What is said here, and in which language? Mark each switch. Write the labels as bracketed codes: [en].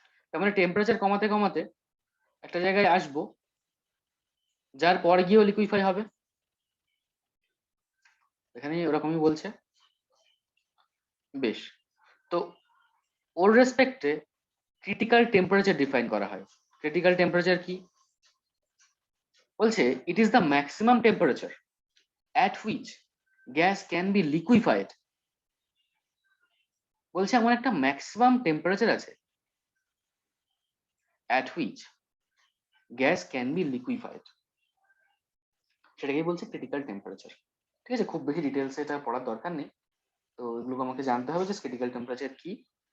[bn] তার মানে টেম্পারেচার কমাতে কমাতে একটা জায়গায় আসবো যার পর গিয়েও লিকুইফাই হবে। এখানে ওরকমই বলছে। বেশ, তো ওর রেসপেক্টে ক্রিটিক্যাল টেম্পারেচার ডিফাইন করা হয়। ক্রিটিক্যাল টেম্পারেচার কি বলছে? [en] It is the maximum temperature at which gas can be liquefied। [bn] বলছে এমন একটা ম্যাক্সিমাম টেম্পারেচার আছে [en] at which gas can be liquefied, [bn] সেটাকেই বলছে ক্রিটিক্যাল টেম্পারেচার। ঠিক আছে, খুব বেশি ডিটেলসে এটা পড়ার দরকার নেই, তো এগুলো আমাকে জানতে হবে যে ক্রিটিক্যাল টেম্পারেচার কি।